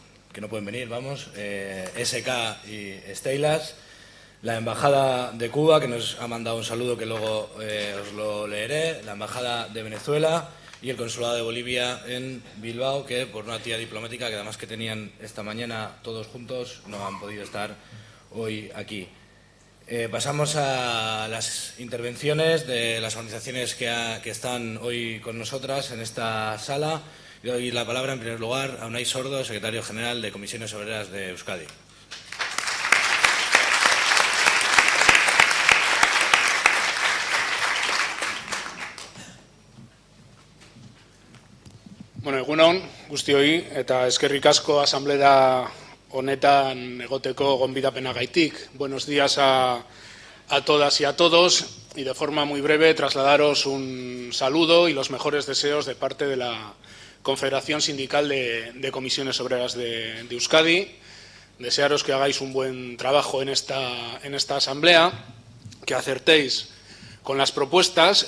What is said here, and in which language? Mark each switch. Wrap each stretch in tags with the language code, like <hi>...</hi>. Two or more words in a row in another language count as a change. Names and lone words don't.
<es>que no pueden venir, vamos, SK y Steylas, la Embajada de Cuba, que nos ha mandado un saludo que luego os lo leeré, la Embajada de Venezuela y el Consulado de Bolivia en Bilbao, que por una actividad diplomática que además que tenían esta mañana todos juntos, no han podido estar hoy aquí. Pasamos a las intervenciones de las organizaciones que están hoy con nosotras en esta sala. Le doy la palabra en primer lugar a Unai Sordo, secretario general de Comisiones Obreras de Euskadi.</es> <eu>Bueno, egunon, guztioi, eta eskerrik asko asamblea honetan egoteko gonbidapenagaitik.</eu> <es>Buenos días a todas y a todos, y de forma muy breve trasladaros un saludo y los mejores deseos de parte de la Confederación Sindical de Comisiones Obreras de Euskadi. Desearos que hagáis un buen trabajo en esta asamblea, que acertéis con las propuestas.</es>